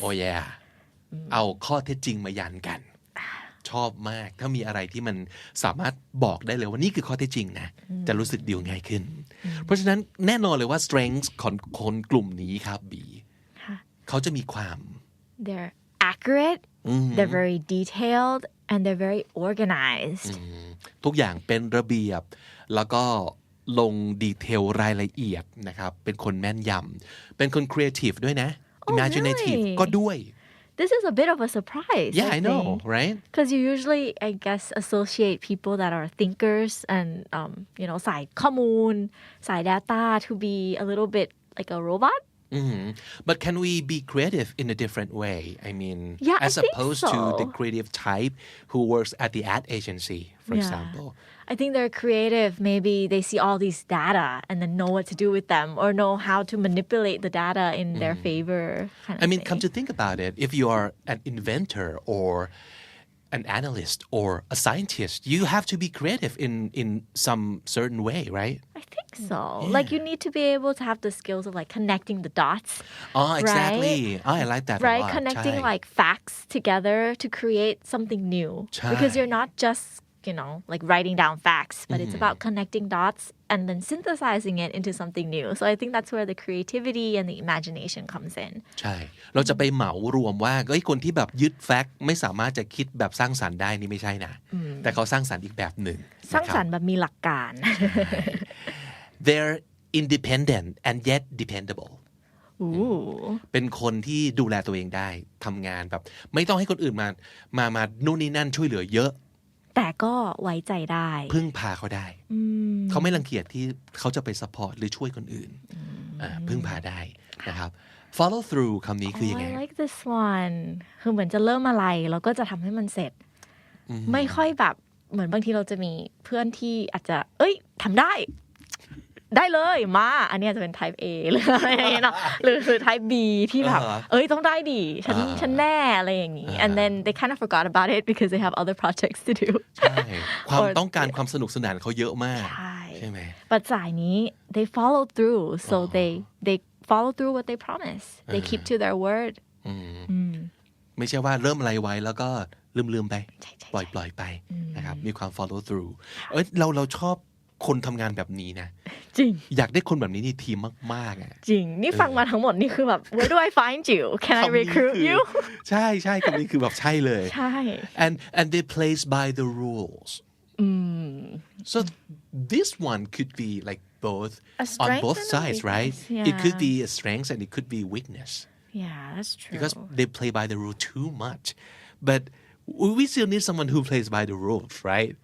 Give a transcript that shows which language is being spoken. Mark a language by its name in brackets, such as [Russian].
[Thai] oh yeah เอาข้อเท็จจริงมายันกันชอบมากถ้ามีอะไรที่มันสามารถบอกได้เลยว่านี่คือข้อเท็จจริงนะจะรู้สึกดีง่ายขึ้นเพราะฉะนั้นแน่นอนเลยว่า strengths ของคนกลุ่มนี้ครับบีเขาจะมีความ [English] they're accurate they're very detailed and they're very organized [Thai] ทุกอย่างเป็นระเบียบแล้วก็ลงดีเทลรายละเอียดนะครับเป็นคนแม่นยำเป็นคน creative ด้วยนะ imaginative ก็ด้วย [English] This is a bit of a surprise. Yeah, I know, right? Because you usually, I guess, associate people that are thinkers and, [Thai] สายข้อมูลสาย data [English] to be a little bit like a robot. But can we be creative in a different way? I mean, as opposed to the creative type who works at the ad agency, for example. I think they're creative. Maybe they see all these data and then know what to do with them or know how to manipulate the data in their favor. I mean, come to think about it, if you are an inventor or an analyst or a scientist, you have to be creative in some certain way, right? I think so. Yeah. Like you need to be able to have the skills of like connecting the dots. Oh, exactly. Right? Oh, I like that a right? lot. Connecting like facts together to create something new. Because you're not just like writing down facts, but it's about connecting dots and then synthesizing it into something new. So I think that's where the creativity and the imagination comes in. [Thai] ใช่เราจะไปเหมารวมว่าคนที่แบบยึดแฟกต์ไม่สามารถจะคิดแบบสร้างสรรค์ได้นี่ไม่ใช่นะแต่เขาสร้างสรรค์อีกแบบหนึ่ง สร้างสรรค์แบบมีหลักการ [English] They're independent and yet dependable [Thai] เป็นคนที่ดูแลตัวเองได้ทำงานแบบไม่ต้องให้คนอื่นมานู่นนี่นั่นช่วยเหลือเยอะ แต่ก็ไว้ใจได้ พึ่งพาเขาได้เขาไม่รังเกียจที่เขาจะไปซัพพอร์ตหรือช่วยคนอื่นพึ่งพาได้นะครับ follow through คำนี้คือยังไง [English] I like this one [Thai] คือเหมือนจะเริ่มอะไรแล้วก็จะทำให้มันเสร็จไม่ค่อยแบบเหมือนบางทีเราจะมีเพื่อนที่อาจจะทำได้เลยมาอันนี้จะเป็น type A หรืออะไรอย่างเงี้ยเนาะหรือ type B ที่แบบต้องได้ดิฉันแน่อะไรอย่างงี้ [English] and then they kind of forgot about it because they have other projects to do [Thai] ใช่ความต้องการความสนุกสนานเขาเยอะมากใช่ไหม [English] but [Thai] สายนี้ [English] they follow through so they follow through what they promise they keep to their word [Thai] ไม่ใช่ว่าเริ่มอะไรไว้แล้วก็ลืมไปปล่อยไปนะครับมีความ follow through เราชอบคนทำงานแบบนี้นะ จริง อยากได้คนแบบนี้ในทีมมากๆอ่ะ จริงนี่ฟังมาทั้งหมดนี่คือแบบ [English] where do I find you can I recruit you [Thai] ใช่คำนี้คือแบบใช่เลย ใช่ [English] and they plays by the rules so this one could be like both on both sides right it could be a strength and it could be weakness yeah that's true because they play by the rule too much but we still need someone who plays by the rules, right?